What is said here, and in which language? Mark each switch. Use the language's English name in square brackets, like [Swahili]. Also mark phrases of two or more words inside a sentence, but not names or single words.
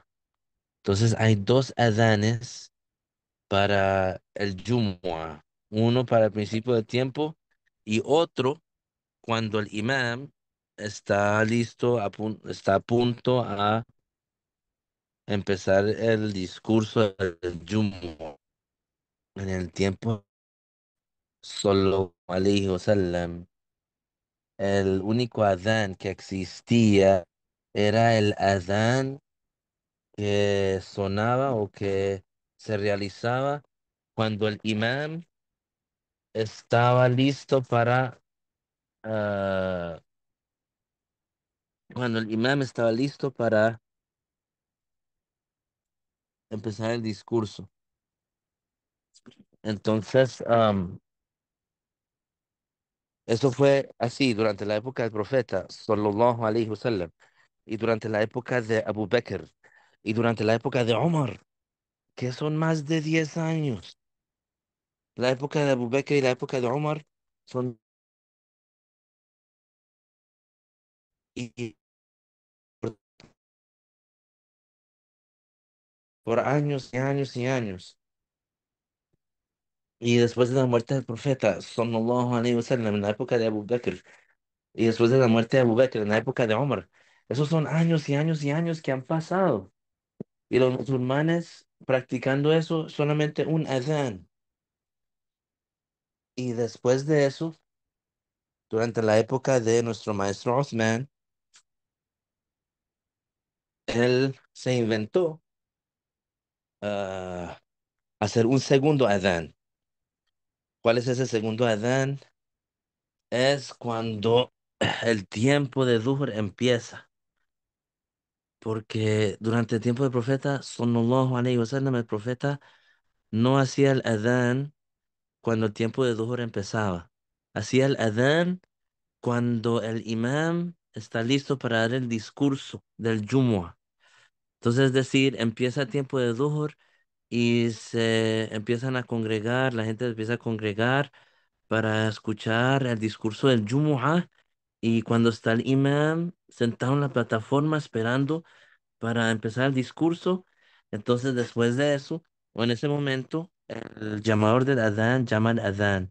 [Spanish] Entonces hay dos adanes para el Jumu'ah, uno para el principio del tiempo y otro cuando el imam está listo, está a punto a empezar el discurso del Jumu'ah. En el tiempo solo [Arabic] عليه وسلم, [Spanish] el único adán que existía era el adán que sonaba o que se realizaba cuando el imam estaba listo ah, cuando el imam estaba listo para empezar el discurso. Entonces, eso fue así durante la época del profeta, [Arabic] صلى الله عليه وسلم, [Spanish] y durante la época de Abu Bakr, y durante la época de Omar, que son más de 10 años. La época de Abu Bakr y la época de Omar son y por, por años y años y años. Y después de la muerte del profeta, [Arabic] صلى الله عليه وسلم, [Spanish] en la época de Abu Bakr, y después de la muerte de Abu Bakr, en la época de Omar, esos son años y años y años que han pasado. Y los musulmanes practicando eso, solamente un adán. Y después de eso, durante la época de nuestro maestro Osman, él se inventó ah, hacer un segundo adán. ¿Cuál es ese segundo adán? Es cuando el tiempo de Dhuhr empieza. Porque durante el tiempo del profeta, [Arabic] صلى الله عليه وسلم, [Spanish] el profeta no hacía el adán cuando el tiempo de Dhuhr empezaba. Hacía el adán cuando el imam está listo para dar el discurso del Jumu'ah. Entonces, es decir, empieza el tiempo de Dhuhr y se empiezan a congregar, la gente empieza a congregar para escuchar el discurso del Jumu'ah Y cuando está el imam sentado en la plataforma esperando para empezar el discurso, entonces después de eso, o en ese momento, el llamador del adán llama al adán.